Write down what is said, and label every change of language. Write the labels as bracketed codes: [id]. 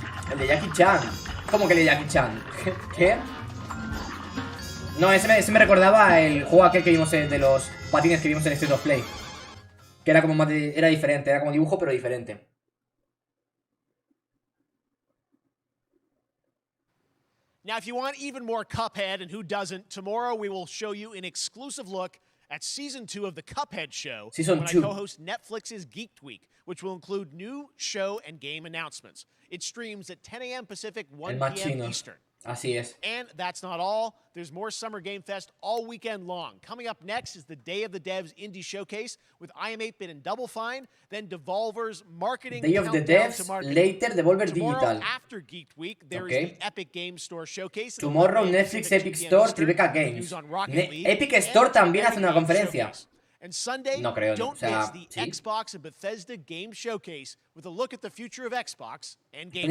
[es] El de Jackie Chan. ¿Cómo que el de Jackie Chan? ¿Qué? No, ese me recordaba el juego aquel que vimos de los patines que vimos en State of Play. Que era como más era diferente, era como dibujo pero diferente. [en] Now, if you want even more Cuphead, and who doesn't, tomorrow we will show you an exclusive look at Season 2 of the Cuphead Show when I co-host Netflix's Geeked Week, which will include new show and game announcements. It streams at 10 a.m. Pacific, 1 p.m. Eastern. [es] Así es. [en] And that's not all. There's more Summer Game Fest all weekend long. Coming up next is the Day of the Devs Indie Showcase with IM8-Bit and Double Fine, then Devolver's marketing Day of the Devs, later Devolver Digital. After Geeked Week, there is the Epic Game Store Showcase. Tomorrow, Netflix, Epic Store, Tribeca Games. [es] Epic Store también hace una conferencia. [en] And Sunday, [es] no creo, [en] don't miss the Xbox and Bethesda Game Showcase with a look at the future of Xbox and Game Pass.